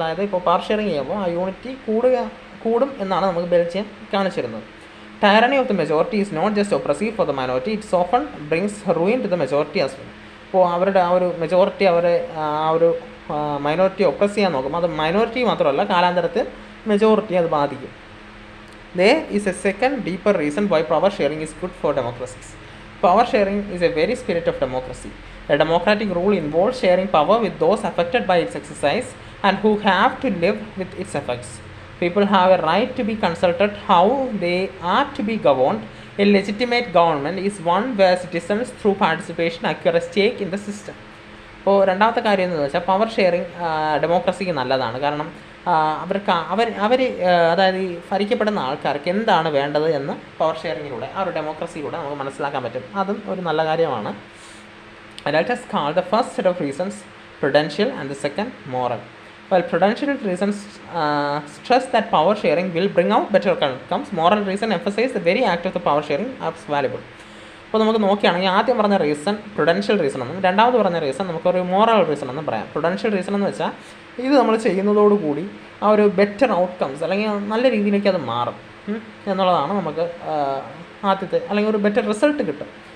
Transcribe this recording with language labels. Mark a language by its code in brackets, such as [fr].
[ml] അതായത് ഇപ്പോൾ power sharing ചെയ്യുമ്പോൾ ആ യൂണിറ്റി കൂടും എന്നാണ് നമുക്ക് ബെൽജിയം കാണിച്ചിരുന്നത്. [en] Tyranny of the majority is not just oppressive for the minority, it's often brings ruin to the majority as well. [ml] ഇപ്പോൾ അവരുടെ ആ ഒരു മെജോറിറ്റി ആ ഒരു മൈനോറിറ്റി ഒപ്രസ് ചെയ്യാൻ നോക്കും, അത് മൈനോറിറ്റി മാത്രമല്ല കാലാന്തരത്തിൽ മെജോറിറ്റി അത് ബാധിക്കും. [en] There is a second deeper reason why power sharing is good for democracies. Power sharing is a very spirit of democracy. A democratic rule involves sharing power with those affected by its exercise and who have to live with its effects. People have a right to be consulted how they are to be governed. A legitimate government is one where citizens through participation acquire a stake in the system. [ml] അപ്പോൾ രണ്ടാമത്തെ കാര്യം എന്ന് വെച്ചാൽ power sharing ഡെമോക്രസിക്ക് നല്ലതാണ്. കാരണം അവർ അതായത് ഈ ഭരിക്കപ്പെടുന്ന ആൾക്കാർക്ക് എന്താണ് വേണ്ടത് എന്ന് പവർ ഷെയറിങ്ങിലൂടെ ആ ഒരു ഡെമോക്രസിയിലൂടെ നമുക്ക് മനസ്സിലാക്കാൻ പറ്റും. അതും ഒരു നല്ല കാര്യമാണ്. [en] Let us call the first set of reasons prudential and the second moral. While prudential reasons stress that power sharing will bring out better outcomes, moral reason emphasize the very act of the power sharing as valuable. [ml] അപ്പോൾ നമുക്ക് നോക്കുകയാണെങ്കിൽ ആദ്യം പറഞ്ഞ reason Prudential reason എന്നും രണ്ടാമത് പറഞ്ഞ reason നമുക്കൊരു moral reason എന്നും പറയാം. പ്രുഡൻഷ്യൽ റീസൺ എന്ന് വെച്ചാൽ ഇത് നമ്മൾ ചെയ്യുന്നതോടുകൂടി ആ ഒരു ബെറ്റർ ഔട്ട്കംസ് അല്ലെങ്കിൽ നല്ല രീതിയിലേക്ക് അത് മാറും എന്നുള്ളതാണ് നമുക്ക് ആദ്യത്തെ, അല്ലെങ്കിൽ ഒരു ബെറ്റർ റിസൾട്ട് കിട്ടും.